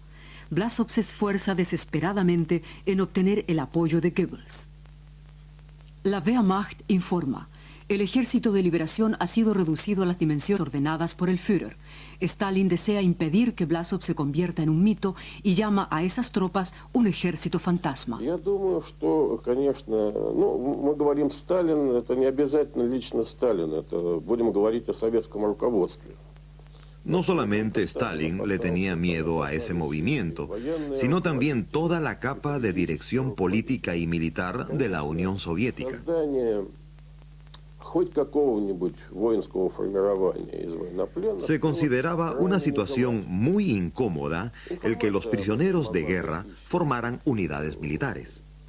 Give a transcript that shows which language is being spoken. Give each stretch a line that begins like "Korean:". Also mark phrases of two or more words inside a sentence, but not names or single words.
Spanish: Vlasov se esfuerza desesperadamente en obtener el apoyo de Goebbels. La Wehrmacht informa: el ejército de liberación ha sido reducido a las dimensiones ordenadas por el Führer. Stalin desea impedir que Vlasov se convierta en un mito y llama a esas tropas un ejército fantasma.
Russian: Я думаю, что, конечно, мы говорим Сталин, это не обязательно лично Сталин, это будем говорить о советском руководстве.
Spanish: No solamente Stalin le tenía miedo a ese movimiento, sino también toda la capa de dirección política y militar de la Unión Soviética. Se consideraba una situación muy incómoda el que los prisioneros de guerra formaran unidades militares.